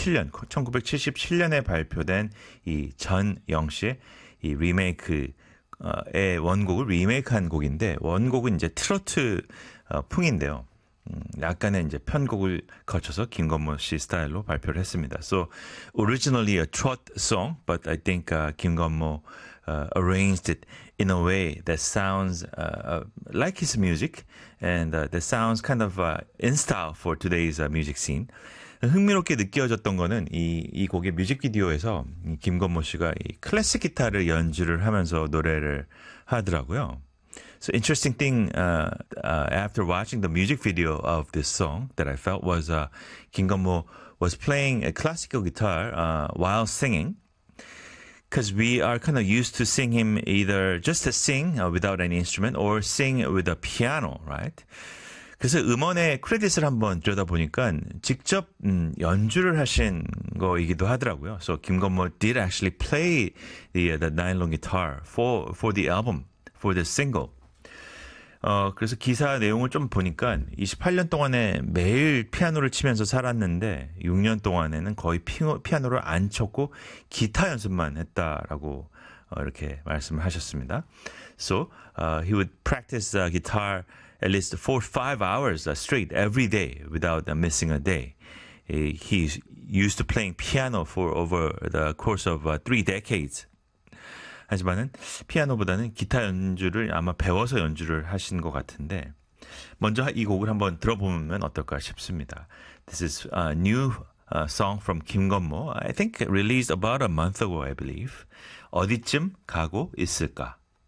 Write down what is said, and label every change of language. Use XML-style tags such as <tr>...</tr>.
<ko>1977년에 발표된 이 전영 씨의 이 리메이크의 원곡을 리메이크한 곡인데, 원곡은 이제 트로트 풍인데요. 약간의 이제 편곡을 거쳐서 김건모 씨 스타일로 발표를 했습니다.</ko> <en>So originally a trot song, but I think 김건모 arranged it in a way that sounds like his music and that sounds kind of in style for today's music scene.</en> <ko>흥미롭게 느껴졌던 거는 이 곡의 뮤직비디오에서 김건모 씨가 이 클래식 기타를 연주를 하면서 노래를 하더라고요.</ko> <en>So interesting thing after watching the music video of this song that I felt was 김건모 was playing a classical guitar while singing. Because we are kind of used to seeing him either just to sing without any instrument or sing with a piano, right?</en> <ko>그래서 음원의 크레딧을 한번 들여다보니까 직접 연주를 하신 거이기도 하더라고요.</ko> <en>So 김건모 did actually play the nylon guitar for the album, for the single.</en> <ko>그래서 기사 내용을 좀 보니까 28년 동안에 매일 피아노를 치면서 살았는데 6년 동안에는 거의 피아노를 안 쳤고 기타 연습만 했다라고 이렇게 말씀을 하셨습니다.</ko> <en>So he would practice guitar at least 4-5 hours straight every day without missing a day. He's used to playing piano for over the course of 3 decades.</en> <ko>하지만은 피아노보다는 기타 연주를 아마 배워서 연주를 하신 것 같은데 먼저 이 곡을 한번 들어보면 어떨까 싶습니다.</ko> <en>This is a new song from 김건모. I think it released about a month ago, I believe.</en> <ko>어디쯤 가고 있을까?</ko>